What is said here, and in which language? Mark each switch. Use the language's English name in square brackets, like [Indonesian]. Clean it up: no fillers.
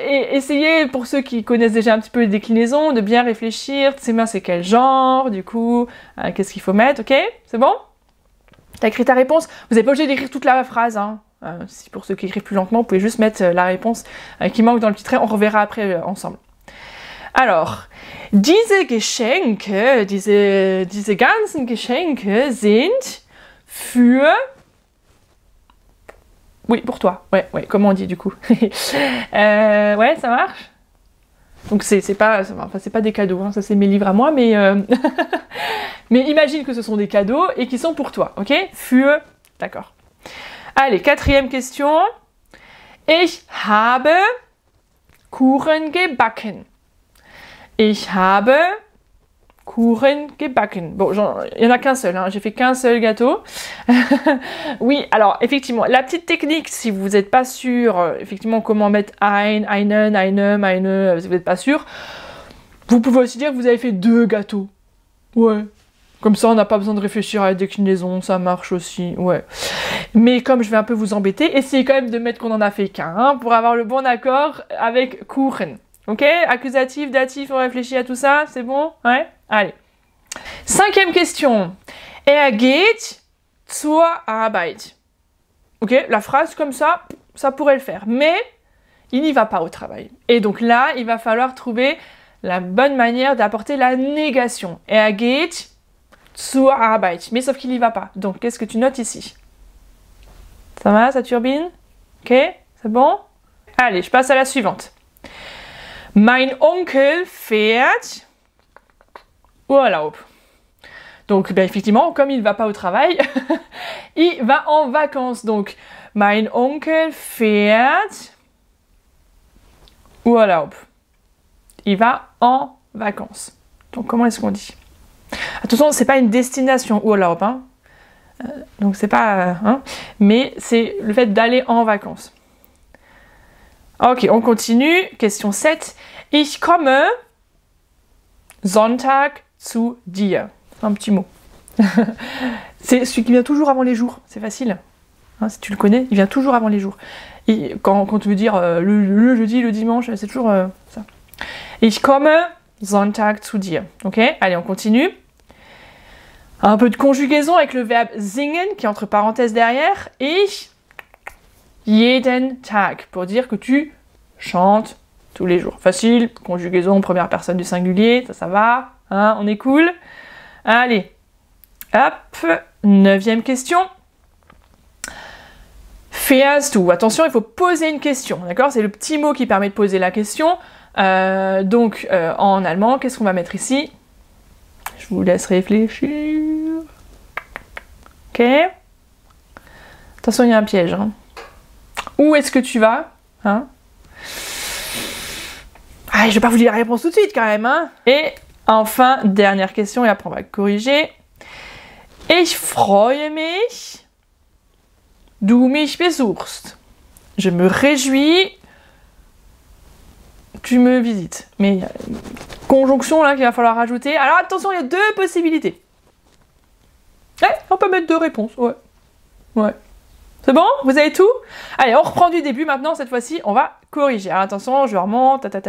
[French] Essayez, pour ceux qui connaissent déjà un petit peu les déclinaisons, de bien réfléchir. Zimmer, c'est quel genre? Du coup, qu'est-ce qu'il faut mettre? Ok? C'est bon? T'as écrit ta réponse? Vous n'êtes pas obligé d'écrire toute la phrase, hein. Si pour ceux qui écrivent plus lentement, vous pouvez juste mettre la réponse qui manque dans le petit trait. On reverra après ensemble. [German] Alors, diese Geschenke, diese ganzen Geschenke sind für... [French] Oui, pour toi. Ouais, comment on dit du coup? Ouais, ça marche? Donc c'est pas des cadeaux, hein. Ça c'est mes livres à moi, mais mais imagine que ce sont des cadeaux et qui sont pour toi, ok? Für, d'accord. Allez, 4e question. [German] Ich habe Kuchen gebacken. Ich habe Kuchen gebacken. [French] Bon, il n'y en a qu'un seul, hein. J'ai fait qu'un seul gâteau. Oui, alors, effectivement, la petite technique, si vous n'êtes pas sûr, effectivement, comment mettre einen, eine, si vous n'êtes pas sûr, vous pouvez aussi dire que vous avez fait 2 gâteaux. Ouais. Comme ça, on n'a pas besoin de réfléchir à la déclinaison, ça marche aussi, ouais. Mais comme je vais un peu vous embêter, essayez quand même de mettre qu'on en a fait qu'un, hein, pour avoir le bon accord avec Kuchen. Ok? Accusatif, datif, on réfléchit à tout ça, c'est bon? Ouais? Allez. 5e question. [German] Geht zur Arbeit. [French] Ok? La phrase comme ça pourrait le faire. Mais il n'y va pas au travail. Et donc là, il va falloir trouver la bonne manière d'apporter la négation. [German] Geht zur Arbeit. [French] Mais sauf qu'il n'y va pas. Donc, qu'est-ce que tu notes ici? Ça va? Ça turbine? Ok? C'est bon? Allez, je passe à la suivante. [German] Mein Onkel fährt Urlaub. [French] Donc, effectivement, comme il ne va pas au travail, il va en vacances. [German] Donc, mein Onkel fährt Urlaub. [French] Il va en vacances. Donc, comment est-ce qu'on dit? Attention, c'est pas une destination Urlaub, hein. Donc c'est pas... mais c'est le fait d'aller en vacances. Ok, on continue. Question 7. [German] Ich komme Sonntag zu dir. [French] Un petit mot. C'est celui qui vient toujours avant les jours. C'est facile. Hein, si tu le connais, il vient toujours avant les jours. Et quand tu veux dire le jeudi, le dimanche, c'est toujours ça. [German] Ich komme Sonntag zu dir. [French] Ok, allez, on continue. Un peu de conjugaison avec le verbe singen qui est entre parenthèses derrière. [German] Ich jeden Tag [French] pour dire que tu chantes tous les jours. Facile, conjugaison première personne du singulier, ça va, hein, on est cool. Allez, hop, 9e question. [German] Fährst du? [French] Attention, il faut poser une question, d'accord? C'est le petit mot qui permet de poser la question. Donc, en allemand, qu'est-ce qu'on va mettre ici? Je vous laisse réfléchir. Ok. Attention, il y a un piège. Hein. Où est-ce que tu vas? Hein? Ah, je vais pas vous dire la réponse tout de suite quand même. Hein. Et enfin, dernière question, et après on va corriger. [German] Ich freue mich, du mich besuchst. [French] Je me réjouis, tu me visites. Mais il y a une conjonction là qu'il va falloir rajouter. Alors attention, il y a 2 possibilités. Ouais, on peut mettre 2 réponses. Ouais. Ouais. C'est bon? Vous avez tout? Allez, on reprend du début maintenant. Cette fois-ci, on va corriger. Alors, attention, je remonte.